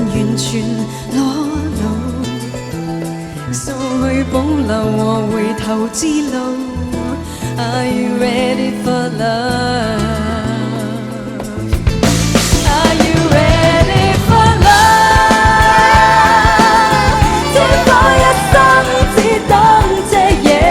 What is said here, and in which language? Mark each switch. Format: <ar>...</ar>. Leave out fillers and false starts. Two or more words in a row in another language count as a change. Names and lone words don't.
<yue>完全裸露，掃去保留和回頭之路。</yue> <en>Are you ready for love? Are you ready for love?</en> <yue>知否一生只等這夜。</yue>